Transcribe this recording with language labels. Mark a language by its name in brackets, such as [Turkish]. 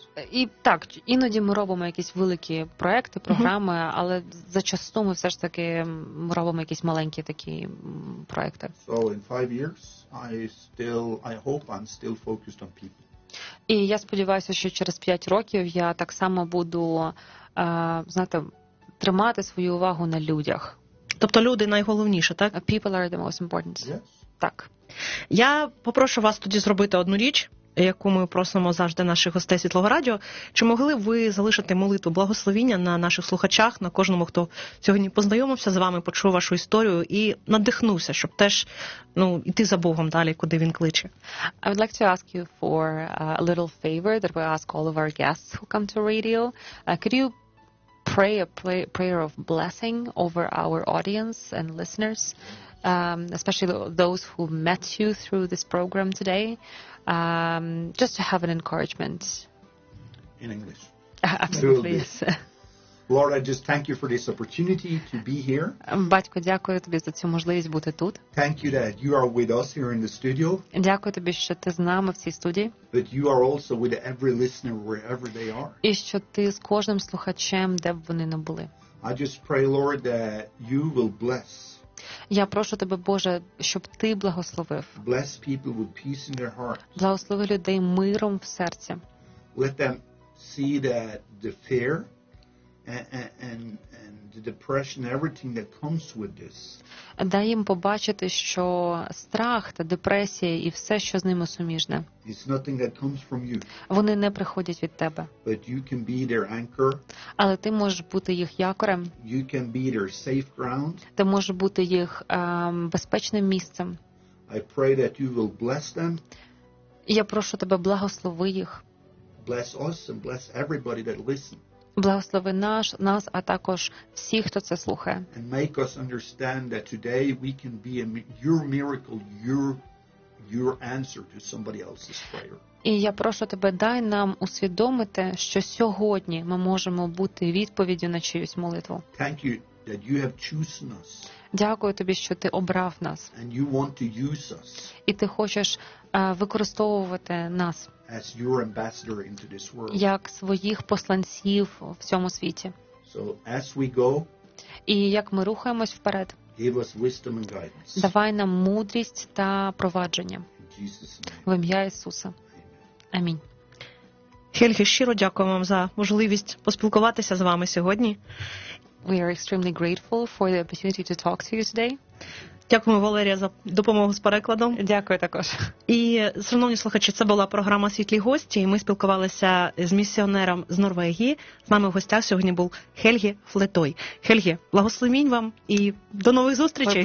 [Ukrainian] І так, іноді ми робимо якісь великі проекти, програми, але зачасту ми все ж таки робимо якісь маленькі такі проекти. [English] So in 5 years I hope I'm still focused on people. [Ukrainian] І я сподіваюся, що через 5 років я так само буду, знаєте, тримати свою увагу на людях. Тобто люди найголовніше, так? [English] People are the most important. Yes. [Ukrainian] Так. Я попрошу вас тоді зробити одну річ, яку ми просимо завжди наших гостей Світлого Радіо. Чи могли б ви залишити молитву благословіння на наших слухачах, на кожному, хто сьогодні познайомився з вами, почув вашу історію і надихнувся, щоб теж, ну, йти за Богом далі, куди він кличе? [English] I would like to ask you for a little favor that we ask all of our guests who come to radio. Could you pray a prayer of blessing over our audience and listeners, especially those who met you through this program today, just to have an encouragement. In English. Absolutely. Lord, I just thank you for this opportunity to be here. [Ukrainian] Батько, дякую тобі за цю можливість бути тут. [English] Thank you that you are with us here in the studio. [Ukrainian] Дякую тобі, що ти з нами в цій студії. [English] But you are also with every listener wherever they are. [Ukrainian] І що ти з кожним слухачем, де б вони не були. [English] I just pray, Lord, that you will bless. [Ukrainian] Я прошу тебе, Боже, щоб ти благословив. [English] Bless people with peace in their heart. [Ukrainian] Благослови людей миром в серці. [English] Let them see that the fear and the depression, everything that comes with this. [Ukrainian] Дай їм побачити, що страх та депресія і все, що з ними суміжне. [English] It's nothing that comes from you. [Ukrainian] Вони не приходять від тебе. [English] But you can be their anchor. [Ukrainian] Але ти можеш бути їх якорем. [English] You can be their safe ground. [Ukrainian] Ти можеш бути їх безпечним місцем. [English] I pray that you will bless them. [Ukrainian] Я прошу тебе, благослови їх. [English] Bless us and bless everybody that listens. [Ukrainian] Благослови нас, а також всіх, хто це слухає. [English] And make us understand that today we can be your miracle, your answer to somebody else's prayer. [Ukrainian] І я прошу тебе, дай нам усвідомити, що сьогодні ми можемо бути відповіддю на чиюсь молитву. [English] Thank you that you have chosen us. [Ukrainian] Дякую тобі, що ти обрав нас. [English] And you want to use us. [Ukrainian] І ти хочеш використовувати нас. [English] As your ambassador into this world. [Ukrainian] Як своїх посланців в цьому світі. [English] So as we go, [Ukrainian] і як ми рухаємось вперед, [English] give us wisdom and guidance. [Ukrainian] Давай нам мудрість та провадження. В ім'я Ісуса. Амінь. Хельге, щиро дякую вам за можливість поспілкуватися з вами сьогодні. [English] We are extremely grateful for the opportunity to talk to you today. [Ukrainian] Дякую, Валерія, за допомогу з перекладом. Дякую також. І, шановні слухачі, це була програма «Світлі гості», і ми спілкувалися з місіонером з Норвегії. З нами в гостях сьогодні був Хельге Флетой. Хельге, благословінь вам і до нових зустрічей.